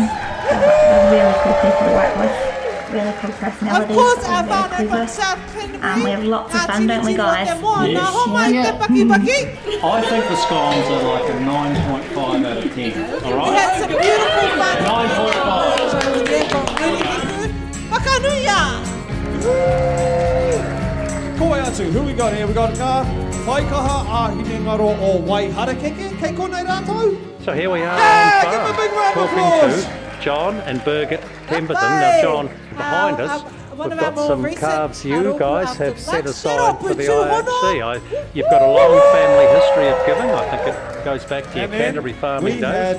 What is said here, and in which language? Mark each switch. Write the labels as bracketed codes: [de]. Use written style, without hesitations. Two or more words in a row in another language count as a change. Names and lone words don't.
[en] Really cool people to work with. Really cool personalities. Of course, They're our very founder from clever. South Canterbury. We have lots of fun, don't we, guys? I think the scones are like a 9.5 out of 10. All right? We had some beautiful fun. 9.5. [mi] Whakanuia. Koe atu, [en] who we got here? We got Ngā Whaikaha a Hinengaro o Waiharakeke. [mi] Kei konei rātou? [en] So here we are Give them a big round of applause. talking to John and Birgit Pemberton. Now, John, behind us, we've got some calves you guys have set aside for the IHC. You've got a long family history of giving. I think it goes back to your Canterbury farming days.